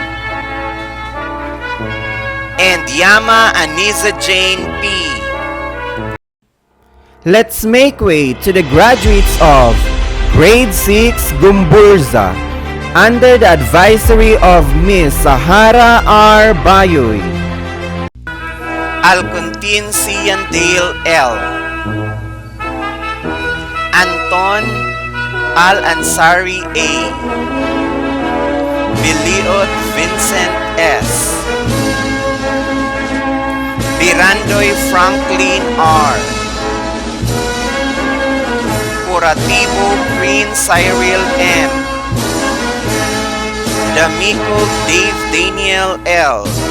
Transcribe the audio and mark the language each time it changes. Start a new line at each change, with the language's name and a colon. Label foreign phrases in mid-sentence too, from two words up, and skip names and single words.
English: And Yama Aniza Jane P. Let's make way to the graduates of Grade 6 Gumburza under the advisory of Miss Sahara R. Bayoy. Alcontin Siandale L. Anton Al-Ansari A. Biliot Vincent S. Birandoy Franklin R. Curativo Green Cyril M. D'Amico Dave Daniel L.